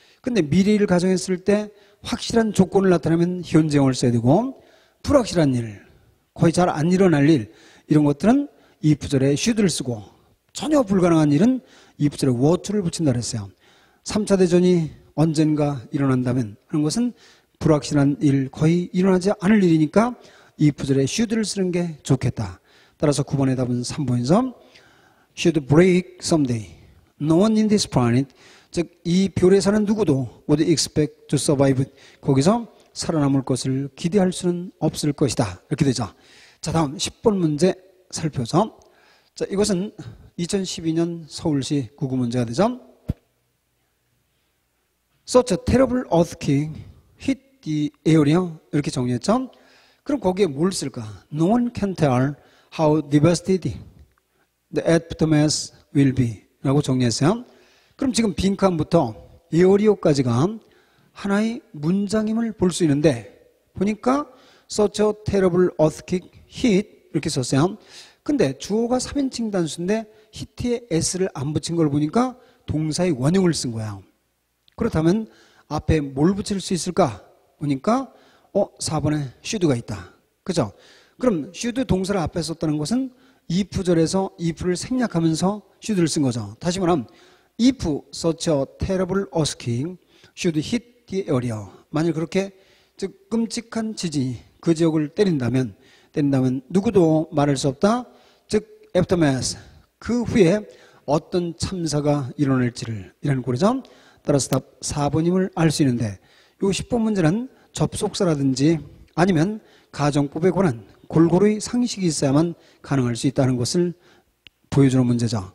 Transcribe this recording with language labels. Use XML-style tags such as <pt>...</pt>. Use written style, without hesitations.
<ko>근데 미래일을 가정했을 때 확실한 조건을 나타내면 현재형을 써야 되고 불확실한 일, 거의 잘 안 일어날 일 이런 것들은 이 부절에 should를 쓰고 전혀 불가능한 일은 이 부절에 what를 붙인다 그랬어요. 3차 대전이 언젠가 일어난다면 하는 것은 불확실한 일, 거의 일어나지 않을 일이니까 이 부절에 should를 쓰는 게 좋겠다. 따라서 9번의 답은 3번에서</ko> <en>should break someday. No one in this planet,</en> <ko>즉 이 별에 사는 누구도</ko> <en>would expect to survive.</en> <ko>거기서 살아남을 것을 기대할 수는 없을 것이다. 이렇게 되죠. 자, 다음 10번 문제 살펴서 자, 이것은 2012년 서울시 국어 문제가 되죠.</ko> <en>Such a terrible earthquake hit the area</en> <ko>이렇게 정리했죠. 그럼 거기에 뭘 쓸까?</ko> <en>No one can tell how devastating the aftermath will be</en> <ko>라고 정리했어요. 그럼 지금 빈칸부터 에어리어까지가 하나의 문장임을 볼 수 있는데 보니까</ko> <en>such a terrible earthquake hit</en> <ko>이렇게 썼어요. 근데 주어가 3인칭 단수인데 hit에 s를 안 붙인 걸 보니까 동사의 원형을 쓴 거야. 그렇다면 앞에 뭘 붙일 수 있을까? 보니까 4번에 should가 있다. 그죠? 그럼 should 동사를 앞에 썼다는 것은 if절에서 if를 생략하면서 should를 쓴 거죠. 다시 말하면</ko> <en>if such a terrible earthquake should hit the area.</en> <ko>만일 그렇게 즉 끔찍한 지진이 그 지역을 때린다면 누구도 말할 수 없다. 즉 aftermath 그 후에 어떤 참사가 일어날지를 이라는 꼴이죠. 따라서 답 4번임을 알 수 있는데 요 10번 문제는 접속사라든지 아니면 가정법에 관한 골고루 상식이 있어야만 가능할 수 있다는 것을 보여주는 문제죠.</ko>